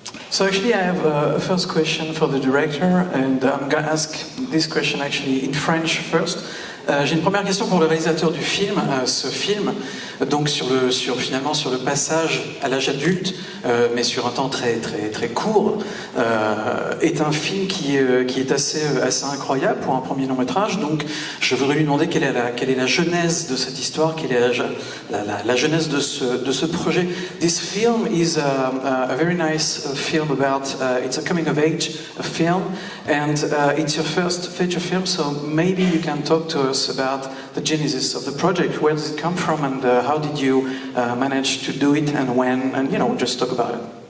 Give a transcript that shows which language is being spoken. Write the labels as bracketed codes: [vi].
[en] So actually I have a first question for the director, and I'm going to ask this question actually in French first. [fr] J'ai une première question pour le réalisateur du film. Ce film, donc finalement sur le passage à l'âge adulte, mais sur un temps très court, est un film qui est assez incroyable pour un premier long métrage. Donc je voudrais lui demander quelle est la genèse de cette histoire, quelle est la genèse de ce projet. [en] This film is a very nice film about it's a coming of age film, and it's your first feature film, so maybe you can talk to us about the genesis of the project. Where does it come from, and how did you manage to do it, and when, and just talk about it.